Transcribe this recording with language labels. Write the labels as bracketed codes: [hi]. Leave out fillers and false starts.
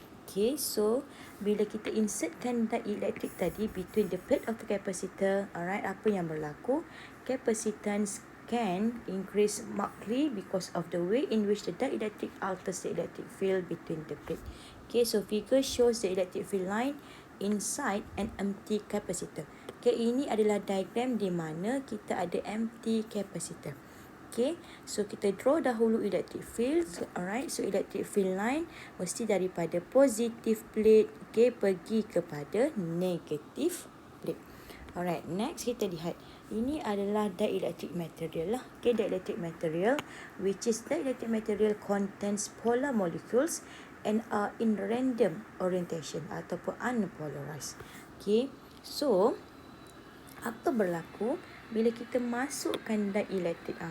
[ms] Okay, so bila kita insertkan dielectric tadi between the plate of the capacitor, alright, apa yang berlaku? [en] Capacitance can increase markedly because of the way in which the dielectric alters the electric field between the plate. Okay, so figure shows the electric field line inside an empty capacitor. [ms] Okay, ini adalah diagram di mana kita ada empty capacitor. Okay, so kita draw dahulu electric field. Alright, so electric field line mesti daripada positive plate, okay, pergi kepada negative plate. Alright, next kita lihat Ini adalah dielectric material lah. [en] Okay, dielectric material, which is dielectric material contains polar molecules and are in random orientation ataupun unpolarized. [ms] Okay, so apa berlaku bila kita masukkan dielectric?